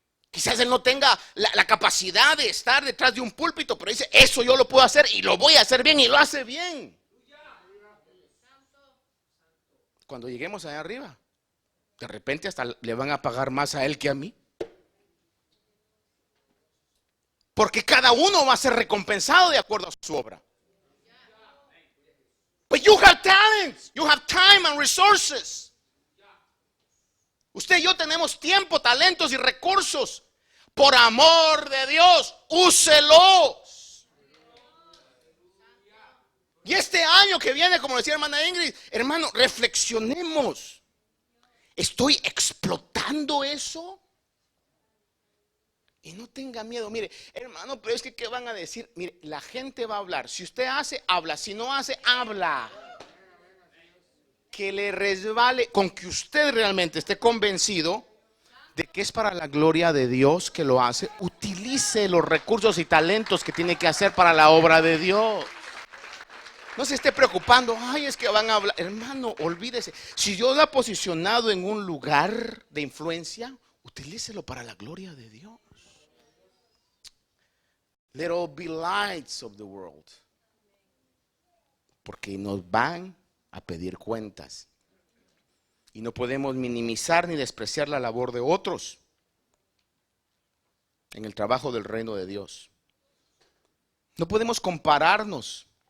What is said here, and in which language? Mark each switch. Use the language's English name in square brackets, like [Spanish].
[Spanish] Quizás él no tenga la capacidad de estar detrás de un púlpito, pero dice, eso yo lo puedo hacer y lo voy a hacer bien, y lo hace bien. Cuando lleguemos allá arriba, de repente hasta le van a pagar más a él que a mí. Porque cada uno va a ser recompensado de acuerdo a su obra. [English] But you have talents, you have time and resources. [Spanish] Usted y yo tenemos tiempo, talentos y recursos. Por amor de Dios, úselos. Y este año que viene, como decía hermana Ingrid, hermano, reflexionemos. ¿Estoy explotando eso? Y no tenga miedo. Mire, hermano, pero es que ¿qué van a decir? Mire, la gente va a hablar. Si usted hace, habla. Si no hace, habla. Que le resbale, con que usted realmente esté convencido de que es para la gloria de Dios que lo hace. Utilice los recursos y talentos que tiene que hacer para la obra de Dios. No se esté preocupando, ay, es que van a hablar. Hermano, olvídese. Si Dios lo ha posicionado en un lugar de influencia, utilícelo para la gloria de Dios. [English] Let all be lights of the world. [Spanish] Porque nos van a pedir cuentas. Y no podemos minimizar ni despreciar la labor de otros en el trabajo del reino de Dios. No podemos compararnos.